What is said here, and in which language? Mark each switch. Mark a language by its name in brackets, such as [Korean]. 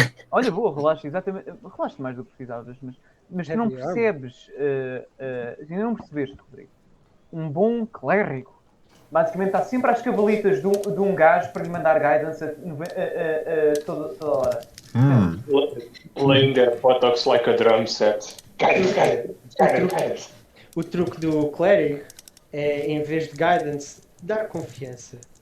[Portuguese] olha, boa, relaxa, exatamente. Relaxa mais do que precisavas, mas tu não [English] Heavy arm. [Portuguese] percebes, ainda não percebeste, Rodrigo. Um bom clérigo basicamente está sempre às cavalitas de um gajo para lhe mandar guidance toda hora. [English] Laying their buttocks like a drum set. Guidance. [Portuguese] O truque do clérigo é, em vez de guidance, dar confiança.